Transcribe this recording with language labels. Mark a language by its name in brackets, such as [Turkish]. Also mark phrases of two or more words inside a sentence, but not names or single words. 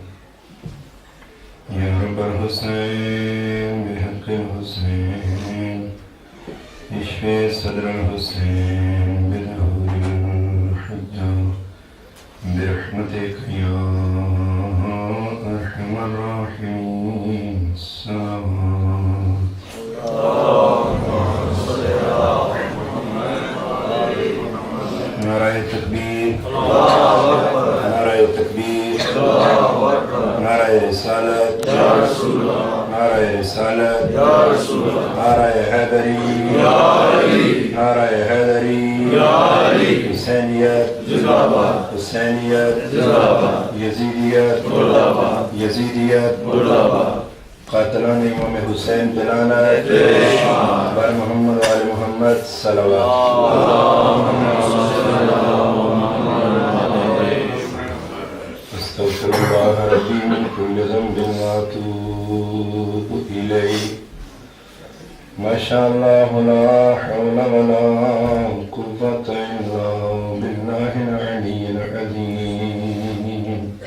[Arabic] يا رب الحسين بحق الحسين اشفي صدر الحسين بظهور الحجة برحمتك يا أرحم الراحمين. [Urdu] الصلاة نعرہ تکبیر، نعرہ تکبیر، نعرہ رسالت، نعرہ رسالت، نعرہ حیدری، نعرہ حیدری، حسینیت، حسینیت، یزیدیت، یزیدیت، قاتلان امام حسین بلعنت [Persian] بر محمد و آل محمد صلوات. [Arabic] استغفر الله ربي من كل ذنب واتوب إليه. ما شاء الله لا حول ولا قوة إلا بالله العلي العظيم.